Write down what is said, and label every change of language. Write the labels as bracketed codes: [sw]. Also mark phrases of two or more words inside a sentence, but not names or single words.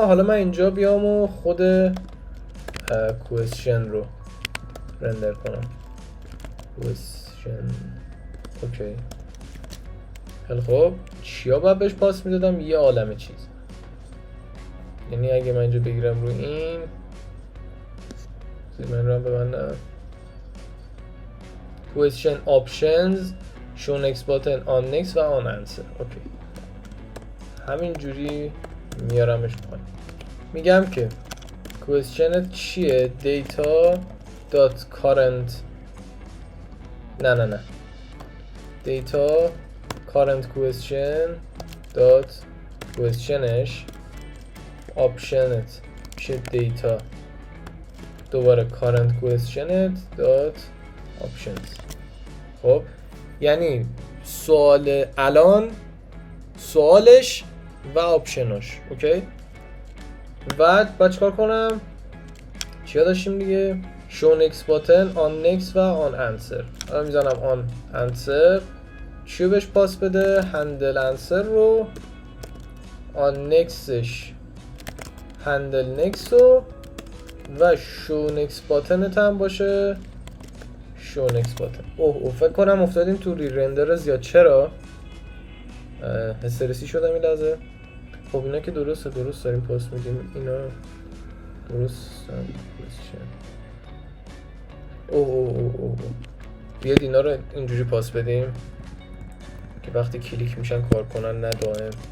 [fa] حالا من اینجا بیام و خود کوئسشن رو رندر کنم. کوئسشن اوکی، خیلی خوب. چیا باید بهش پاس میدادم؟ یه عالمه چیز. یعنی اگه من اینجا بگیرم رو این من رو هم ببندم [en] question options show next button on next [fa] و [en] on answer. [fa] اوکی، همین جوری میارمش پایین. میگم که question چیه؟ [en] data dot current نه data current question dot questionش optionت میشه data دوباره current questionت dot options. [fa] خب یعنی سوال الان، سوالش و آپشناش. اوکی، بعد باید چکار کنم؟ چیا داشتیم دیگه؟ [en] show next button on next و on answer. [fa] الان میزنم [en] on answer. [fa] چیو بهش پاس بده؟ [en] handle answer رو. on nextش handle next [fa] رو و [en] show next button [fa] هم باشه [en] show next button. [fa] اوه فکر کنم افتادیم تو ری رندر زیاد. چرا؟ استرسی شدم این لحظه. خب اینا که درست داریم پاس میدیم. اینا درست اوه بیاد اینا رو اینجوری پاس بدیم که وقتی کلیک میشن کار کنن، نه دائم.